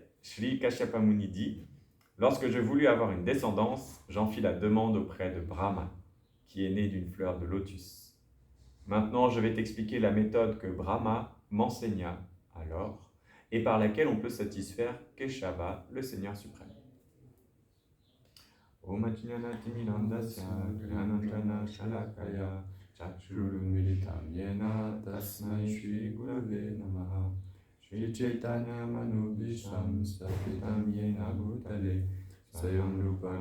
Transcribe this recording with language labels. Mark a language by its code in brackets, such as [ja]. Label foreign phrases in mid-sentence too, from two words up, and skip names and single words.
[fr] Shri Kashyapa Muni dit « Lorsque je voulus avoir une descendance, j'en fis la demande auprès de Brahma, qui est né d'une fleur de lotus. Maintenant, je vais t'expliquer la méthode que Brahma m'enseigna alors, et par laquelle on peut satisfaire Keshava, le Seigneur suprême. [sa] Om Ajnana Timirandasya Gyananjana Shalakaya Chakshurun Militam Yena Tasmai Shri Gurave Namaha Shri Chaitanya Manubhisham Sapitam Yena Bhutale Sayam Rupa